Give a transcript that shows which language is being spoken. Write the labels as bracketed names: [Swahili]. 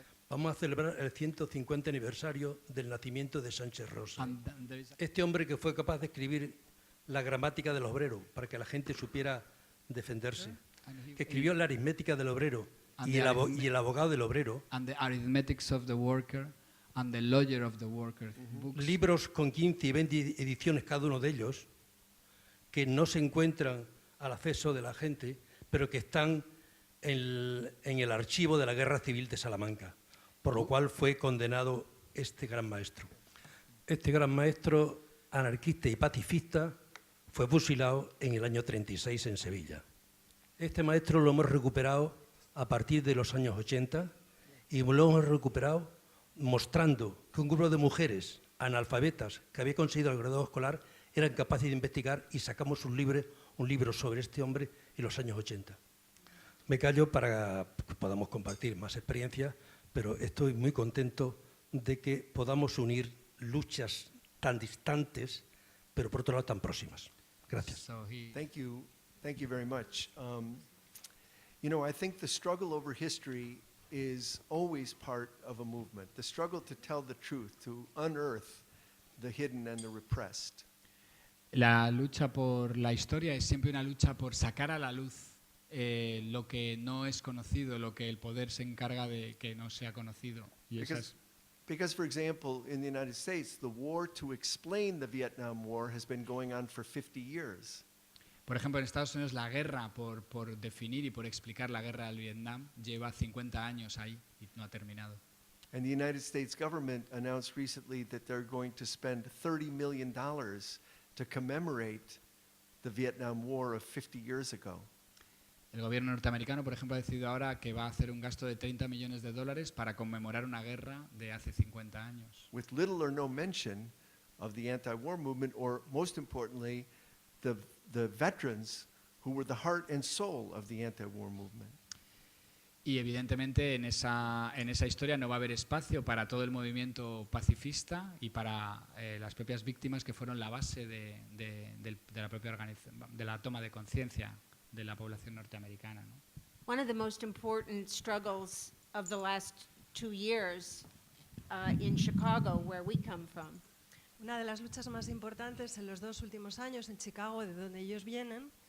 [Spanish] Vamos a celebrar el 150 aniversario del nacimiento de Sánchez Rosa. Este hombre que fue capaz de escribir la gramática del obrero para que la gente supiera defenderse, que escribió la aritmética del obrero y el abogado del obrero. [English] And the arithmetics of the worker and the lawyer of the worker. Books. [Spanish] Libros con 15 y 20 ediciones cada uno de ellos, que no se encuentran al acceso de la gente, pero que están en el archivo de la Guerra Civil de Salamanca, por lo cual fue condenado este gran maestro. Este gran maestro anarquista y pacifista fue fusilado en el año 36 en Sevilla. Este maestro lo hemos recuperado a partir de los años 80 y lo hemos recuperado mostrando que un grupo de mujeres analfabetas que había conseguido el graduado escolar eran capaces de investigar y sacamos un libro sobre este hombre en los años 80. Me callo para que podamos compartir más experiencias, pero estoy muy contento de que podamos unir luchas tan distantes, pero por otro lado tan próximas. Gracias. [English] Thank you very much. You know, I think the struggle over history is always part of a movement. The struggle to tell the truth, to unearth the hidden and the repressed. [Spanish] La lucha por la historia es siempre una lucha por sacar a la luz lo que no es conocido, lo que el poder se encarga de que no sea conocido. Y [English] Because, for example, in the United States, the war to explain the Vietnam War has been going on for 50 years. [Spanish] Por ejemplo, en Estados Unidos la guerra por definir y por explicar la guerra del Vietnam lleva 50 años ahí y no ha terminado. [English] And the United States government announced recently that they're going to spend $30 million to commemorate the Vietnam War of 50 years ago. [Spanish] El gobierno norteamericano, por ejemplo, ha decidido ahora que va a hacer un gasto de $30 millones para conmemorar una guerra de hace 50 años. [English] with little or no mention of the anti-war movement, or most importantly, the veterans who were the heart and soul of the anti-war movement. [Spanish] Y evidentemente en esa historia no va a haber espacio para todo el movimiento pacifista y para las propias víctimas que fueron la base de la propia de la toma de conciencia de la población norteamericana, ¿no? [English] One of the most important struggles of the last 2 years in Chicago, where we come from, [Spanish] Una de las luchas más importantes en los 2 últimos años en Chicago, de donde ellos vienen,